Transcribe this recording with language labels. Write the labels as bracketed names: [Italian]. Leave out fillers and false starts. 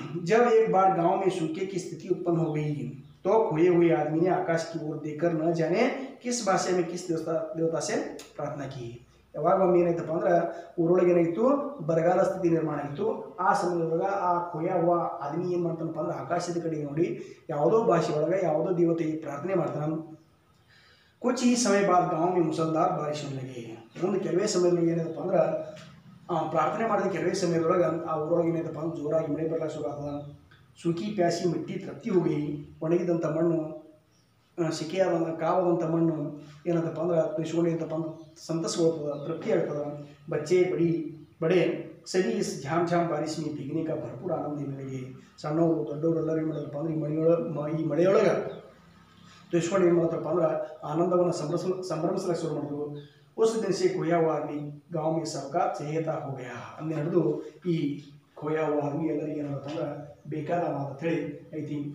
[Hindi] जब एक बार गांव में सूखे की स्थिति उत्पन्न हो गई तो खोए हुए आदमी ने आकाश की ओर देखकर न जाने किस भाषा में किस देवता से प्रार्थना की. [Kannada] ಯಾವಾಗ ಒಮ್ಮೆ ಏನಾಯ್ತಪ್ಪ ಅಂದ್ರೆ ಊರೊಳಗೆ ಏನಾಯಿತು ಬರಗಾಲ ಸ್ಥಿತಿ ನಿರ್ಮಾಣ ಆಯಿತು. ಆ ಸಮಯದೊಳಗೆ ಆ ಕೊಯ್ಯ ಹೂವ ಆದ್ಮಿ ಏನು ಮಾಡ್ತಾನಪ್ಪ ಅಂದ್ರೆ ಆಕಾಶದ ಕಡೆ ನೋಡಿ ಯಾವುದೋ ಭಾಷೆ ಒಳಗೆ ಯಾವುದೋ ದೇವತೆಗೆ ಪ್ರಾರ್ಥನೆ ಮಾಡ್ತಾನೆ. [Hindi] कुछ ही समय बाद गांव में मुसलधार बारिश होने लगी. [Kannada] ಮುಂದೆ ಕೆಲವೇ ಸಮಯದೊಳಗೆ ಏನಾಯ್ತಪ್ಪ ಅಂದ್ರೆ ಪ್ರಾರ್ಥನೆ ಮಾಡಿದ ಕೆಲವೇ ಸಮಯದೊಳಗೆ ಆ ಊರೊಳಗೆ ಏನಾಯ್ತಪ್ಪ ಅಂದ್ರೆ ಜೋರಾಗಿ ಮಳೆ ಬರಲಿಕ್ಕೆ ಶುರು ಆಗ್ತದೆ. [Hindi] सूखी प्यासी मिट्टी तृप्ति हो गई. [Kannada] ಒಣಗಿದಂಥ ಮಣ್ಣು ಸಿಕೆಯಾದ ಕಾವಾದಂಥ ಮಣ್ಣು ಏನಂತಪ್ಪ ಅಂದ್ರೆ ತುಳಿಸ್ಕೊಂಡು ಏನಂತಪ್ಪ ಅಂದ್ರೆ ಸಂತಸಗೊಳ್ತದೆ, ತೃಪ್ತಿ ಆಗ್ತದೆ. [Hindi] बच्चे बड़े सभी इस झाम झाम बारिश में भीगने का भरपूर आनंद लेने लगे. [Kannada] ಸಣ್ಣವರು ದೊಡ್ಡವರು ಎಲ್ಲರೂ ಏನು ಮಾಡಿದ್ರಪ್ಪ ಅಂದ್ರೆ ಈ ಮಳೆಯೊಳಗೆ ತುಳಿಸ್ಕೊಂಡು ಏನು ಮಾಡ್ತಾರಪ್ಪ ಅಂದ್ರೆ ಆನಂದವನ್ನು ಸಂಭ್ರಮಿಸಲಿಕ್ಕೆ ಶುರು ಮಾಡಿದ್ರು. [Hindi] उस दिन से खोया हुआ आदमी गाँव में सबका चहेता हो गया. [Kannada] ಅಂದು ಹಿಡಿದು ಈ खोया हुआ आदमी ಎಲ್ಲರಿಗೆ ಏನಾಗುತ್ತೆ ಅಂದ್ರೆ ಬೇಕಾದ ಮಾತು ಹೇಳಿ ಐತಿ.